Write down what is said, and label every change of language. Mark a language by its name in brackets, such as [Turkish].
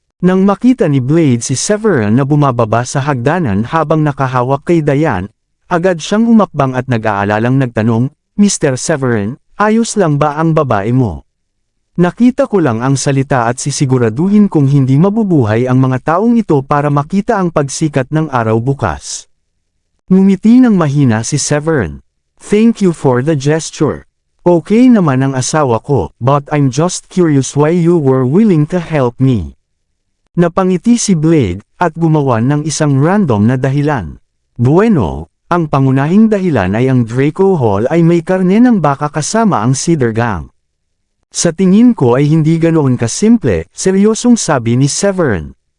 [Filipino] Nang makita ni Blade si Severin na bumababa sa hagdanan habang nakahawak kay Diane, agad siyang humakbang at nag-aalalang nagtanong, Mr. Severin, ayos lang ba ang babae mo? Nakita ko lang ang salita at sisiguraduhin kung hindi mabubuhay ang mga taong ito para makita ang pagsikat ng araw bukas. Ngumiti ng mahina si Severin. [English] Thank you for the gesture. [Filipino] Okay naman ang asawa ko, [English] but I'm just curious why you were willing to help me. [Filipino] Napangiti si Blade, at gumawa ng isang random na dahilan. Bueno, ang pangunahing dahilan ay ang Draco Hall ay may karne ng baka kasama ang Cedar Gang. Sa tingin ko ay hindi ganoon kasimple, seryosong sabi ni Severin.